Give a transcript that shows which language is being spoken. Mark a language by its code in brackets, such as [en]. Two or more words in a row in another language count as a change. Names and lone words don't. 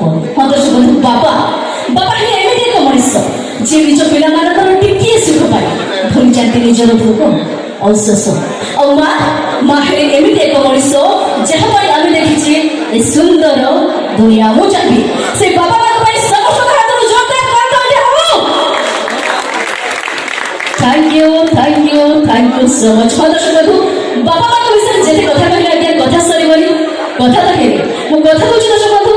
[or] ହଁ ଦର୍ଶକ ବନ୍ଧୁ, ବାପା ହିଁ ଏମିତି ଏକ ମଣିଷ ଯିଏ ନିଜ ପିଲାମାନଙ୍କର ଟିକିଏ ସୁଖ ପାଏ ଭୁଲି ଯାଆନ୍ତି ନିଜର ଭୋଗ ଆଉ ଶୋଷ। ଆଉ ମା ହେଲେ ଏମିତି ଏକ ମଣିଷ ଯାହା ପାଇଁ ଆମେ ଦେଖିଛେ ଏ ସୁନ୍ଦର ଦୁନିଆ। ମୁଁ ଚାହିଁବି ସେ ବାପା ମାଙ୍କ ପାଇଁ ସମସ୍ତଙ୍କ ହାତରୁ ଜୋରଦାର କରତାଳି ହବ। [en] Thank you so much. [or] ହଁ ଦର୍ଶକ ବନ୍ଧୁ, ବାପା ମାଙ୍କ ବିଷୟରେ ଯେତେ କଥା କହିଲେ ଆଜ୍ଞା କଥା ସରିବନି, କଥା ତ ହେଲେ ମୁଁ କଥା କହୁଛି ଦର୍ଶକ